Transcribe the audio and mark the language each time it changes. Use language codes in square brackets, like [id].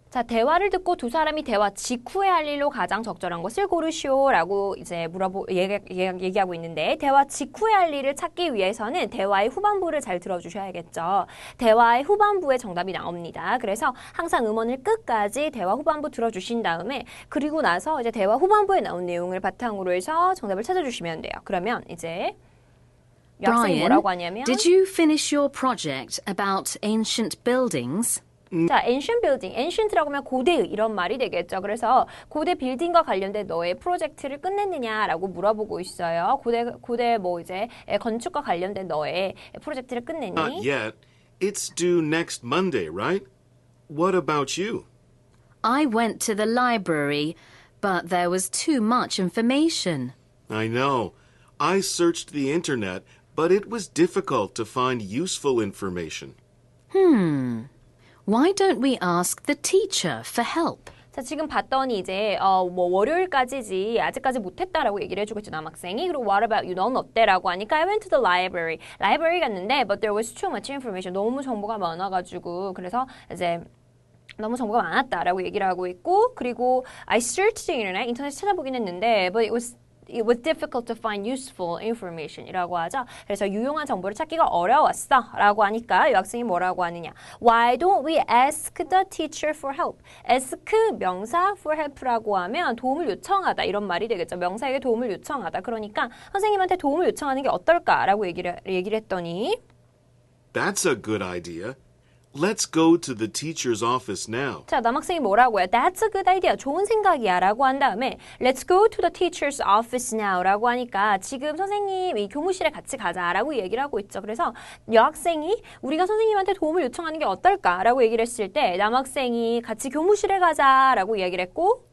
[ko] 자, 대화를 듣고 두 사람이 대화 직후에 할 일로 가장 적절한 것을 고르시오라고 이제 얘기하고 있는데 대화 직후에 할 일을 찾기 위해서는 대화의 후반부를 잘 들어주셔야겠죠. 대화의 후반부에 정답이 나옵니다. 그래서 항상 음원을 끝까지 대화 후반부 들어주신 다음에 그리고 나서 이제 대화 후반부에 나온 내용을 바탕으로 해서 정답을 찾아주시면 돼요. 그러면 이제 여학생이 [en] Brian, [ko] 뭐라고 하냐면 [en] did you finish your project about ancient buildings? [ko] 자, ancient building, ancient라고 하면 고대의 이런 말이 되겠죠. 그래서 고대 빌딩과 관련된 너의 프로젝트를 끝냈느냐라고 물어보고 있어요. 고대 뭐 이제 건축과 관련된 너의 프로젝트를 끝냈니? [en] Not yet. It's due next Monday, right? What about you? I went to the library, but there was too much information. I know. I searched the internet, but it was difficult to find useful information. Why don't we ask the teacher for help? [ko] 자, 지금 봤더니 이제 뭐 월요일까지지 아직까지 못했다라고 얘기를 해주고 있죠, 남학생이. [en] 그리고 what about you? [ko] 넌 어때라고 하니까 [en] I went to the library. [ko] 라이브러리 갔는데 [en] but there was too much information. [ko] 너무 정보가 많아가지고 그래서 이제 너무 정보가 많았다라고 얘기를 하고 있고 그리고 [en] I searched the internet. [ko] 인터넷 찾아보긴 했는데 [en] but it was difficult to find useful information [ko] 이라고 하죠. 그래서 유용한 정보를 찾기가 어려웠어 라고 하니까 여학생이 뭐라고 하느냐. [en] Why don't we ask the teacher for help? [ko] ask 명사 for help라고 하면 도움을 요청하다 이런 말이 되겠죠. 명사에게 도움을 요청하다. 그러니까 선생님한테 도움을 요청하는 게 어떨까라고 얘기를 했더니 [en] That's a good idea. Let's go to the teacher's office now. [ko] 자, 남학생이 뭐라고요? [en] That's a good idea. [ko] 좋은 생각이야 라고 한 다음에 [en] Let's go to the teacher's office now [ko] 라고 하니까 지금 선생님 이 교무실에 같이 가자 라고 얘기를 하고 있죠. 그래서 여학생이 우리가 선생님한테 도움을 요청하는 게 어떨까 라고 얘기를 했을 때 남학생이 같이 교무실에 가자 라고 이야기를 했고